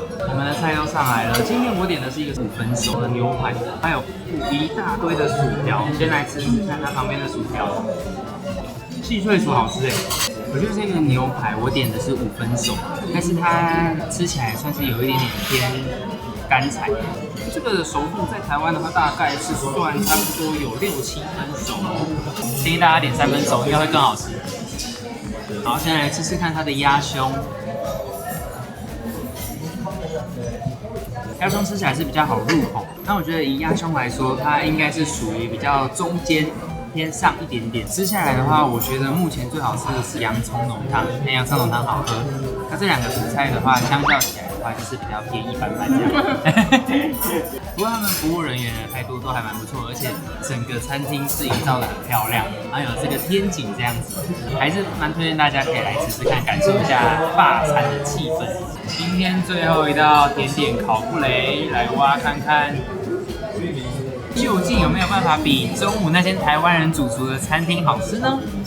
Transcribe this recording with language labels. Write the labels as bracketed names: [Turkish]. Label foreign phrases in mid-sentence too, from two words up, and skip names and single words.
[Chinese] 我們的菜都上來了，今天我點的是一個5分熟的牛排，還有一大堆的薯條。先來吃吃看它旁邊的薯條，細脆薯好吃哎。我觉得这個牛排我點的是5分熟，但是它吃起來算是有一點點偏乾柴。這個熟度在台灣的話，大概是算差不多有6、7分熟。建議大家點3分熟，應該會更好吃。好，現在來吃吃看它的鴨胸。鴨胸吃起來是比較好入口，那我覺得以鴨胸來說，它應該是屬於比較中間偏上一點點。吃下來的話，我覺得目前最好吃的是洋蔥濃湯，那洋蔥濃湯好喝。那這2個主菜的話，相較起來的話，就是比較偏一般般這樣。不過他們服務人員的態度都還蠻不錯，而且整個餐廳是營造的很漂亮，還有這個天井這樣子，還是蠻推薦大家可以來吃吃看，感受一下法餐的氣氛。今天最後一道甜點烤布雷，來挖看看。究竟有沒有辦法比中午那間台灣人主廚的餐廳好吃呢？